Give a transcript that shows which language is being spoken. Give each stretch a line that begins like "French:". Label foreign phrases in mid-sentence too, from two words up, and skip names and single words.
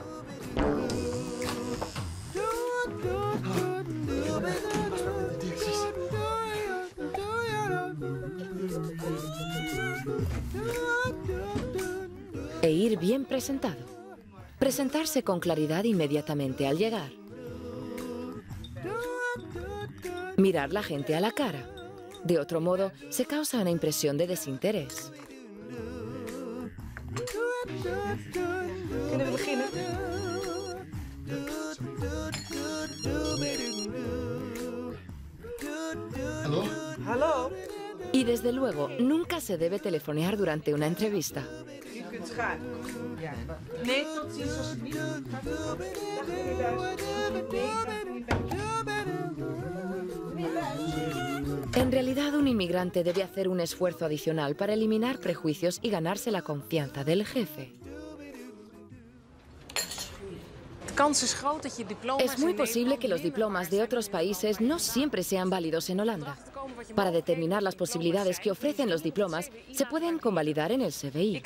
Spanish: E ir bien presentado. Presentarse con claridad inmediatamente al llegar. Mirar la gente a la cara. De otro modo, se causa una impresión de desinterés.
Dutch: Kunnen we beginnen? Hallo? Hallo?
Spanish: Y desde luego, nunca se debe telefonear durante una entrevista.
Dutch: U kunt gaan. Ja. Nee, tot ziens alsjeblieft. Dag meneer.
Spanish: En realidad, un inmigrante debe hacer un esfuerzo adicional para eliminar prejuicios y ganarse la confianza del jefe. Es muy posible que los diplomas de otros países no siempre sean válidos en Holanda. Para determinar las posibilidades que ofrecen los diplomas, se pueden convalidar en el CBI.